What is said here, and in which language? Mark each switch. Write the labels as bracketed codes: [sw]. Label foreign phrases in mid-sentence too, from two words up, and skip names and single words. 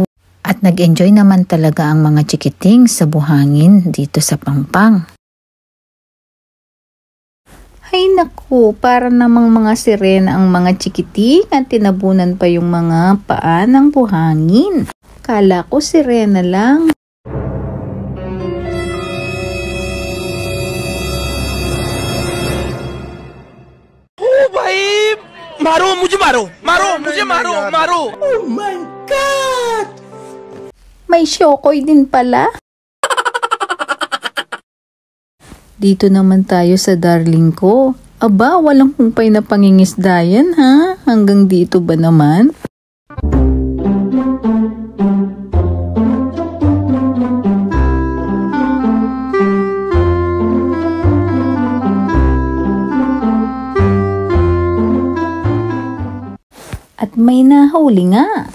[tl] At nag-enjoy naman talaga ang mga chikiting sa buhangin dito sa pangpang. Ay naku, para namang mga sirena ang mga chikiting at tinabunan pa yung mga paa ng buhangin. Kala ko sirena lang. [hi] मारो मुझे मारो मारो मुझे मारो मारो [en] Oh my God! [tl] May syokoy din pala. Dito naman tayo sa darling ko. Aba, walang humpay na pangingisdayan ha? Hanggang dito ba naman? At may nahuli nga.